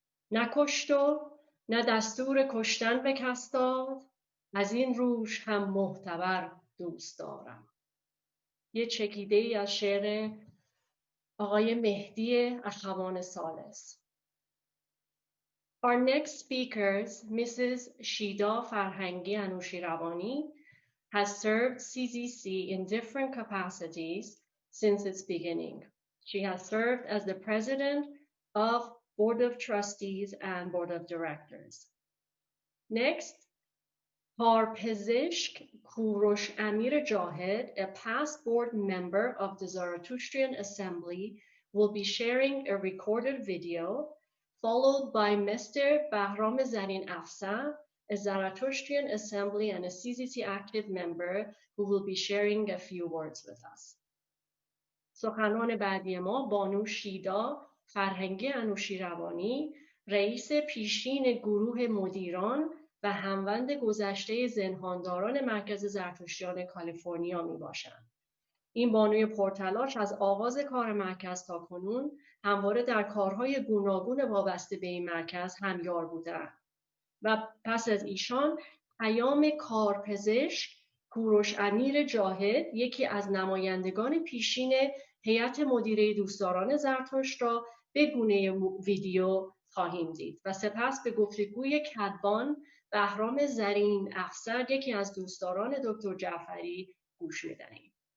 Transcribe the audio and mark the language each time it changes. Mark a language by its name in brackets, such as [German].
[Persian] نکشت و نه دستور کشتن به کس داد. از این روش هم محتبر دوست دارم. یه چکیده ای از شعر آقای مهدی اخوان ثالث. [English] Our next speakers, Mrs. Shida Farhangi Anushiravani, has served CZC in different capacities since its beginning. She has served as the president of Board of Trustees and Board of Directors. Next, Parpezishk Kurosh Amir Jahed, a past board member of the Zarathustrian Assembly, will be sharing a recorded video, followed by Mr. Bahram Zarin Afsa, a Zarathustrian Assembly and a CZC active member, who will be sharing a few words with us. [Persian] سخنان بعدی ما بانو شیدا فرهنگی انوشیروانی، رئیس پیشین گروه مدیران و هموند گذشته زنهانداران مرکز زرتشتیان کالیفرنیا می باشند. این بانوی پرتلاش از آغاز کار مرکز تا کنون همواره در کارهای گوناگون وابسته به این مرکز همیار بودند و پس از ایشان پیام کارپزشک کوروش امیر جاهد، یکی از نمایندگان پیشین هیئت مدیره دوستداران زرتشت را به گونه ویدیو خواهیم دید و سپس به گفتگوی کدبان بهرام زرین افسر، یکی از دوستداران دکتر جعفری گوش می‌دهیم.